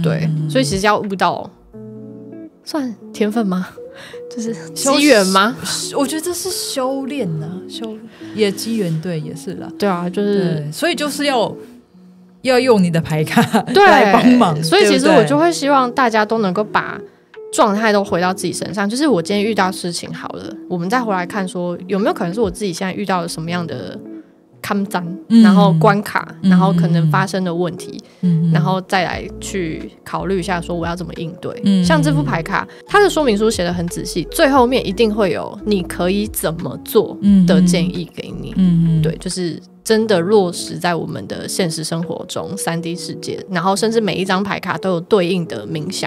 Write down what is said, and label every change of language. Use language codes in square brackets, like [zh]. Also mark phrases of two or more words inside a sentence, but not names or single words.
[zh] 對，所以其實要悟到，算天分嗎？就是機緣嗎？我覺得這是修煉啊，也機緣，對，也是啦。对啊，就是所以就是要用你的牌卡來幫忙。所以其實我就會希望大家都能夠把狀態都回到自己身上。就是我今天遇到事情好了，我們再回來看說有没有可能是我自己现在遇到了什麼樣的坎障，然後關卡，然後可能發生的問題，然後再來去考慮一下說我要怎麼應對。像這副牌卡，它的說明書寫得很仔細，最後面一定會有你可以怎麼做的建議給你。對，就是真的落實在我們的現實生活中 3D 世界，然後甚至每一張牌卡都有對應的冥想。